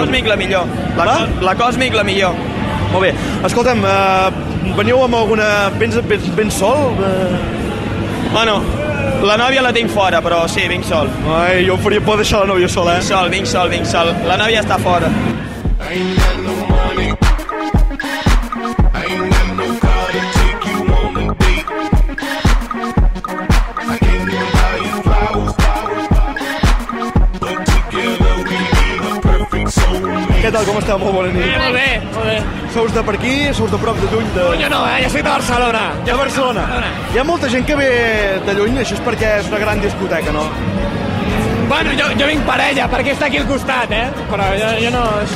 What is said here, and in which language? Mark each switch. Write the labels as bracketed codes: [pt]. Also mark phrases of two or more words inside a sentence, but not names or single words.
[ca] Còsmic la millor. Va? La Còsmic la millor. Molt bé. Escolta'm, veniu amb alguna... Vens sol? Bueno, la nòvia la tinc fora, però sí, vinc sol. Ai, jo em faria por deixar la nòvia sola, Vinc sol. La nòvia està fora. [en] Ain't got no money. Ain't got no car to take you on a date. I can't even buy you flowers. But together we be the perfect soulmate. [ca] Què tal, com està? Molt bona nit. Molt bé, molt bé. Sous de per aquí, sous de prop, de lluny, de... Jo no, jo soc de Barcelona. De Barcelona. Hi ha molta gent que ve de lluny, això és perquè és una gran discoteca, no? Bueno, jo vinc per ella, perquè està aquí al costat, Però jo no... Això...